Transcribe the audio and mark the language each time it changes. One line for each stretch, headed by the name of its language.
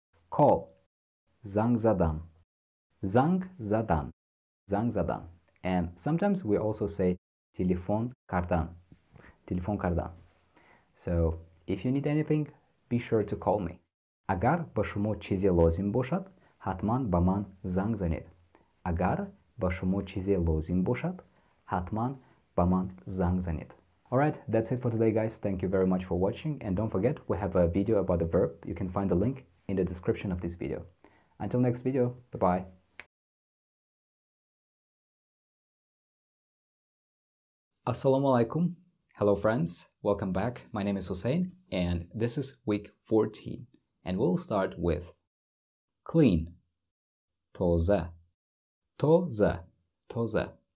English: Call زنگ زدن.
Persian: زنگ زدن. زنگ زدن.
English: And sometimes we also say تلفن کردن.
Persian: تلفن کردن.
English: So if you need anything, be sure to call me.
Persian: اگر به شما چیزی لازم باشد حتما به من زنگ زنید. اگر به شما چیزی لازم باشد حتما به من زنگ زنید.
English: Alright, that's it for today guys. Thank you very much for watching, and don't forget we have a video about the verb. You can find the link in the description of this video. Until next video, bye bye. Assalamu alaikum. Hello friends, welcome back. My name is Hussein and this is week 14, and we'll start with clean. Toza. Toza. Toza.